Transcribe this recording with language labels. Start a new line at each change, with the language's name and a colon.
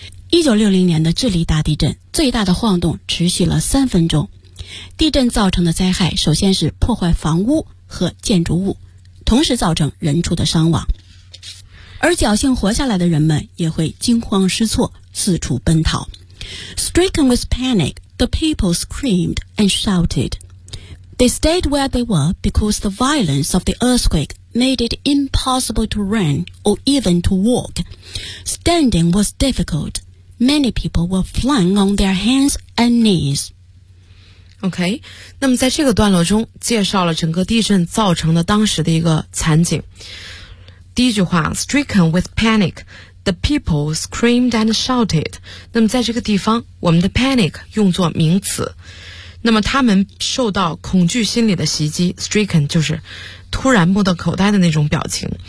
Chinese: 1960年的智利大地震，最大的晃动持续了3分钟，地震造成的灾害首先是破坏房屋和建筑物，同时造成人畜的伤亡，而侥幸活下来的人们也会惊慌失措，四处奔逃。
English: Stricken with panic, the people screamed and shouted. They stayed where they were because the violence of the earthquake made it impossible to run or even to walk. Standing was difficult. Many people were flung on their hands and knees.
Chinese: OK, 那么在这个段落中介绍了整个地震造成的当时的一个惨景。第一句话 ,
English: stricken with panic, the people screamed and shouted.
Chinese: 那么在这个地方我们的 panic 用作名词。那么他们受到恐惧心理的袭击 ,stricken 就是突然目瞪口呆的那种表情。